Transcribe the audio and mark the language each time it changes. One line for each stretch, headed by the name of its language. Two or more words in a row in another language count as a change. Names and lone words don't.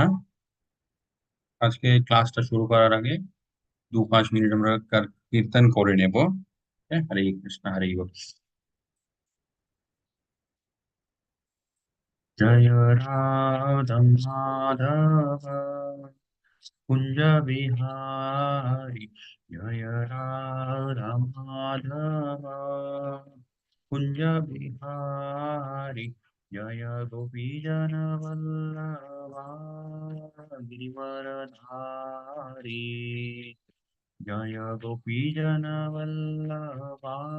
Bangla: আজকে ক্লাসটা শুরু করার আগে 2-5 মিনিট আমরা কীর্তন করে নেব। হ্যাঁ, হরে কৃষ্ণ হরে বল।
Hindi: जय राधा माधव कुंज बिहारी जय राधा माधव कुंज बिहारी जय गोपी जन वल्लभा गिरिवरधारी जय गोपी जन वल्लभा